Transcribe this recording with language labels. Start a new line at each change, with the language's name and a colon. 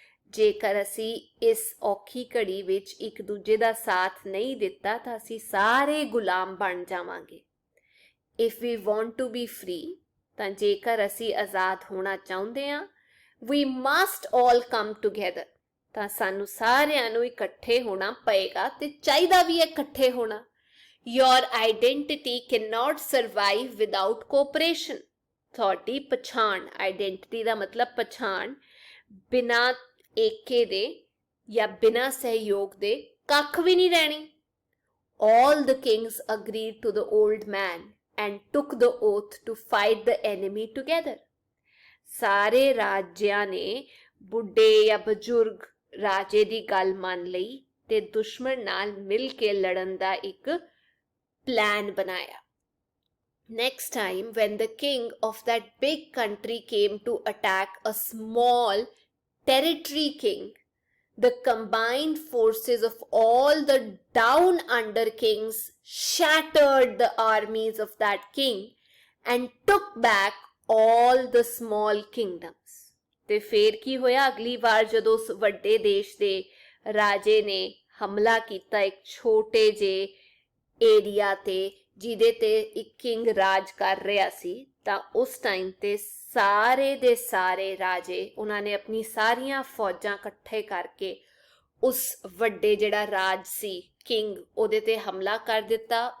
Punjabi: ਜੇਕਰ ਅਸੀਂ ਇਸ ਔਖੀ ਘੜੀ ਵਿੱਚ ਇੱਕ ਦੂਜੇ ਦਾ ਸਾਥ ਨਹੀਂ ਦਿੱਤਾ ਤਾਂ ਅਸੀਂ ਸਾਰੇ ਗੁਲਾਮ ਬਣ ਜਾਵਾਂਗੇ।
English: If we want to be free,
Punjabi: ਤਾਂ ਜੇਕਰ ਅਸੀਂ ਆਜ਼ਾਦ ਹੋਣਾ ਚਾਹੁੰਦੇ ਹਾਂ,
English: we must all come together,
Punjabi: ਤਾਂ ਸਾਨੂੰ ਸਾਰਿਆਂ ਨੂੰ ਇਕੱਠੇ ਹੋਣਾ ਪਏਗਾ ਤੇ ਚਾਹੀਦਾ ਵੀ ਹੈ ਇਕੱਠੇ ਹੋਣਾ।
English: Your identity cannot survive without cooperation.
Punjabi: ਤੁਹਾਡੀ ਪਛਾਣ, ਆਈਡੈਂਟਿਟੀ ਦਾ ਮਤਲਬ ਪਛਾਣ, ਬਿਨਾਂ ਏਕੇ ਦੇ ਜਾਂ ਬਿਨਾਂ ਸਹਿਯੋਗ ਦੇ ਕੱਖ ਵੀ ਨਹੀਂ ਰਹਿਣੀ।
English: All the kings agreed to the old man and took the oath to fight the enemy together.
Punjabi: ਸਾਰੇ ਰਾਜਿਆਂ ਨੇ ਬੁੱਢੇ ਜਾਂ ਬਜ਼ੁਰਗ ਰਾਜੇ ਦੀ ਗੱਲ ਮੰਨ ਲਈ ਤੇ ਦੁਸ਼ਮਣ ਨਾਲ ਮਿਲ ਕੇ ਲੜਨ ਦਾ ਇੱਕ ਪਲਾਨ ਬਣਾਇਆ।
English: Next time, when the king of that big country came to attack a small territory king, The combined forces of all the down under kings shattered the armies of that king and took back all the small kingdoms.
Punjabi: ਤੇ ਫੇਰ ਕੀ ਹੋਇਆ? ਅਗਲੀ ਵਾਰ ਜਦੋਂ ਉਸ ਵੱਡੇ ਦੇਸ਼ ਦੇ ਰਾਜੇ ਨੇ ਹਮਲਾ ਕੀਤਾ ਇੱਕ ਛੋਟੇ ਜਿਹੇ ਏਰੀਆ ਤੇ ਜਿਹਦੇ ਤੇ ਇੱਕ ਕਿੰਗ ਰਾਜ ਕਰ ਰਿਹਾ ਸੀ, ਤਾਂ ਉਸ ਟਾਈਮ ਤੇ ਸਾਰੇ ਦੇ ਸਾਰੇ ਰਾਜੇ ਉਹਨਾਂ ਨੇ ਆਪਣੀ ਸਾਰੀਆਂ ਫੌਜਾਂ ਇਕੱਠੇ ਕਰਕੇ ਉਸ ਵੱਡੇ ਜਿਹੜਾ ਰਾਜ ਸੀ ਕਿੰਗ ਉਹਦੇ ਤੇ ਹਮਲਾ ਕਰ ਦਿੱਤਾ।